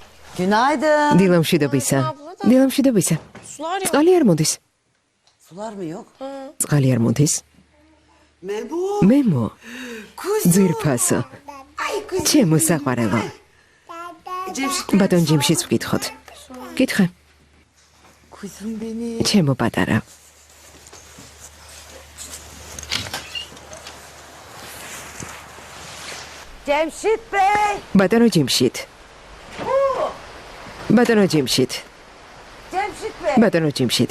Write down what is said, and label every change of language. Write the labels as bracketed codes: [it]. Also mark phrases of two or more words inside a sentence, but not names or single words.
[tr] Günaydın. Dilim şidobisa. Dilim şidobisa. [ka] Წყალი არ მოდის. [tr] Sular mı yok? [ka] წყალი არ მოდის. [tr] Memo. Memo. Kuzum. [ka] ძირფასო. [tr] Ay kuzum. [ka] ჩემო საყვარელო. ბატონ ჯიმშიც ვკითხოთ. კითხე. [tr] Kuzum beni. [ka] ჩემო პატარა. [tr] Cemşit Bey. [ka] ბატონო ჯიმშით. ბატონო ჯიმშით. [tr] Cemşit Bey. [ka] ბატონო ჯიმშით.